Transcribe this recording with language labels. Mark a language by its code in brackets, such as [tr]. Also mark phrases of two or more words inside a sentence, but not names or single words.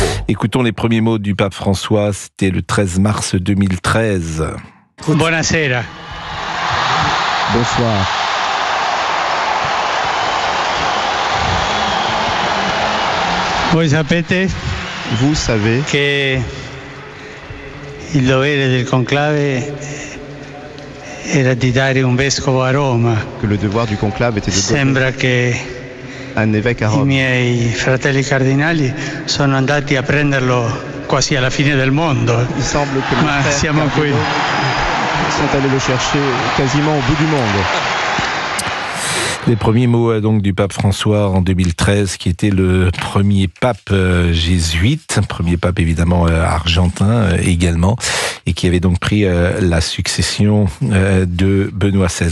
[fr] Écoutons les premiers mots du pape François. C'était le 13 mars 2013. [it] Buonasera. [fr] Bonsoir. Vous savez que [it] il dovere del conclave era di dare un vescovo a Roma. [fr] Que le devoir du conclave était de [it] Sembra che [fr] un évêque à [it] i [fr] Rome. [it] miei fratelli cardinali sono andati a prenderlo quasi alla fine del mondo. [fr] Il semble que [it] Ma siamo qui. [fr] Sont allés le chercher quasiment au bout du monde. Les premiers mots donc du pape François en 2013, qui était le premier pape jésuite, premier pape évidemment argentin également, et qui avait donc pris la succession de Benoît XVI.